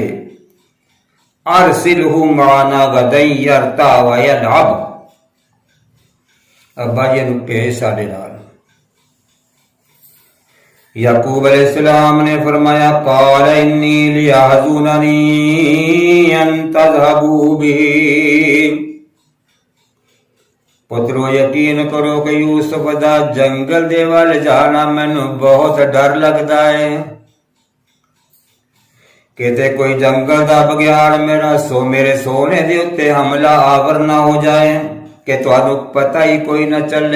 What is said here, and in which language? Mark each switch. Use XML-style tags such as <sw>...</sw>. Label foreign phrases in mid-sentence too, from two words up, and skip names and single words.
<ar>أرسله معنا غدا يرتع و يلعب,</ar> <pa>ابا جی نوں بھیج ساڈے نال. یعقوب علیہ السلام نے فرمایا</pa> <ar>قال إني ليحزنني أن تذهبوا به,</ar> <pa>پترو یقین کرو کہ یوسف دا جنگل دے ول جانا مینوں بہت ڈر لگدا ہے. کتے کوئی جنگل دا بگیاڑ میرے سوہنے دے اتے حملہ آور نہ ہو جائے کہ تہانوں پتہ ہی کوئی نہ چلے.</pa>